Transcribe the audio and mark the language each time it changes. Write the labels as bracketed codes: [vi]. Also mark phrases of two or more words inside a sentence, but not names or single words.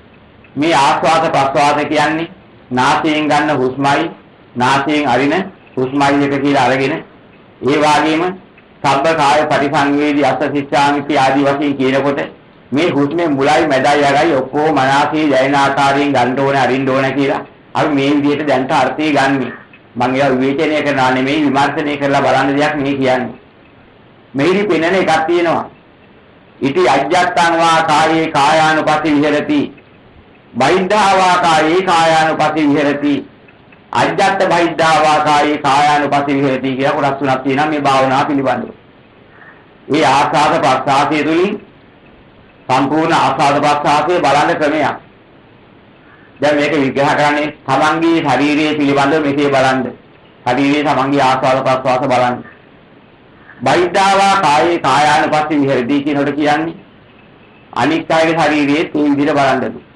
[si] මේ ආස්වාද ප්‍රස්වාද කියන්නේ නාසයෙන් ගන්න හුස්මයි නාසයෙන් අරින හුස්මයි එක කියලා අරගෙන ඒ වගේම [pi] සබ්බ කාය පරිසංවේදී අස්සසිච්ඡාමිති [si] ආදී වශයෙන් කියනකොට මේ හුස්මේ මුලයි මැදයි අගයි ඔක්කොම මනසේ දැනෙන ආකාරයෙන් ගන්න ඕනේ අරින්න ඕනේ කියලා අපි මේ විදිහට දැන්ට අර්ථය ගන්නෙ. මම ඒවා විවේචනය කරනවා නෙමෙයි විමර්ශනය කරලා බලන්න දෙයක් මේ කියන්නේ. මෙහිදී පෙනෙන එකක් තියෙනවා. [pi] ඉති අජ්ජත්තං වා කායේ කායානුපස්සී විහෙරති බහිද්ධා වා කායේ කායානුපස්සී විහෙරති අජ්ජත්ත බහිද්ධා වා කායේ කායානුපස්සී විහෙරති [si] කියලා කොටස් තුනක් තියෙනවා මේ භාවනාව පිළිබඳව. මේ ආස්වාද ප්‍රස්වාසය තුලින් සම්පූර්ණ ආස්වාද ප්‍රස්වාසයේ බලන ක්‍රමයක්. දැන් මේක විග්‍රහ කරන්නේ තමන්ගේ ශරීරයේ පිළිබඳව මෙසේ බලන්න. ශරීරයේ තමන්ගේ ආස්වාද ප්‍රස්වාස බලන්න. [pi] බහිද්ධාවා කායේ කායානුපස්සී විහෙරති [si] කියනකොට කියන්නේ අනික් අයගේ ශරීරයේ මේ විදිහට බලන්නද.